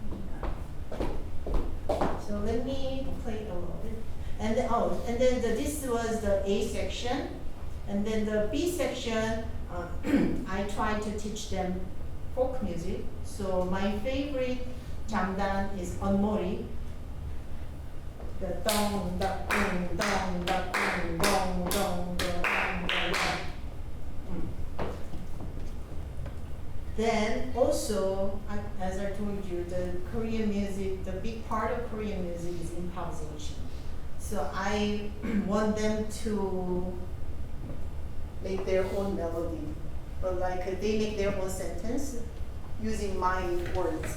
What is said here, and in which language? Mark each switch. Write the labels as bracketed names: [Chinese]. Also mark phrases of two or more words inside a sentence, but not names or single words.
[English] So let me play a little bit, and then this was the A section, and then the B section. I tried to teach them folk music. So my favorite jamdan is onmori. The dong da dong dong da dong dong dong dong dong. Then also, as I told you, the Korean music, the big part of Korean music is improvisation. So I want them to make their own melody, but like they make their own sentence using my words.